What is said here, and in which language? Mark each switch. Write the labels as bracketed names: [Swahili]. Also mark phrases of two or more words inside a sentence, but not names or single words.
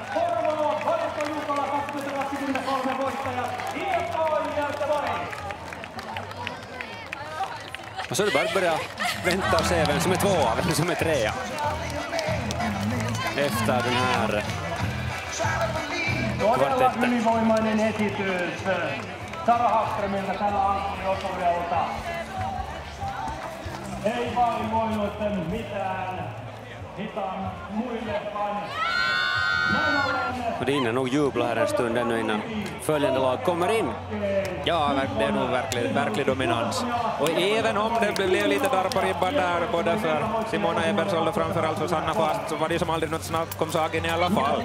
[Swedish] Och så är det bara att börja vänta och se vem som är tvåa, vem som är trea. Efter den här kvartetten. [Finnish] Ylivoimainen esitys Sara Hagströmiltä tällä alkuosuudelta. Ei vain voinut mitään hitaan muille, vaan [Swedish] Och det hinner nog jubla här en stund ännu innan följande lag kommer in. Ja, det är nog verklig dominans. Och även om det blev lite där på ribban där, både för Simona Ebersold och framförallt för Sanna Fast, så var det som aldrig något snabbt kom saken i alla fall.